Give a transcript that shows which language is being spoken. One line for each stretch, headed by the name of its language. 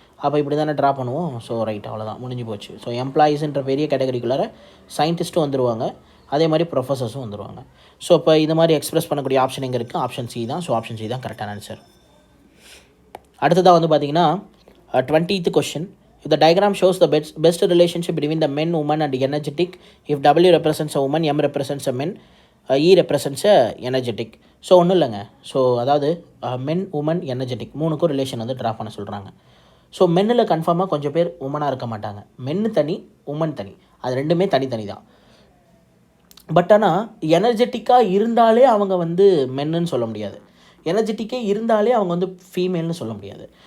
Tamil: அப்போ இப்படி தானே ட்ரா பண்ணுவோம். ஸோ ரைட், அவ்வளோதான், முடிஞ்சு போச்சு. ஸோ எம்ப்ளாயீஸ்ன்ற பெரிய கேட்டகரிக்குள்ளார சயின்டிஸ்ட்டும் வந்துடுவாங்க, அதே மாதிரி ப்ரொஃபஸர்ஸும் வந்துடுவாங்க. ஸோ இப்போ இந்த மாதிரி எக்ஸ்பிரஸ் பண்ணக்கூடிய ஆப்ஷன் எங்கே இருக்குது? ஆப்ஷன் சி தான். ஸோ ஆப்ஷன் சி தான் கரெக்டான ஆன்சர். அடுத்ததாக வந்து பார்த்தீங்கன்னா 20th question.
English: If the diagram shows the best relationship between the men, woman and energetic, if W represents a woman, M represents a men, E represents a energetic.
Tamil: So ஒன்றும் இல்லைங்க. So அதாவது மென், woman, energetic மூணுக்கும் relation வந்து draw பண்ண சொல்கிறாங்க. So மென்னில் கன்ஃபார்மாக கொஞ்சம் பேர் உமனாக இருக்க மாட்டாங்க. மென்னு தனி, உமன் தனி, அது ரெண்டுமே தனித்தனி தான். பட் ஆனால் எனர்ஜெட்டிக்காக இருந்தாலே அவங்க வந்து மென்னுன்னு சொல்ல முடியாது, எனர்ஜெட்டிக்கே இருந்தாலே அவங்க வந்து ஃபீமேல்னு சொல்ல முடியாது.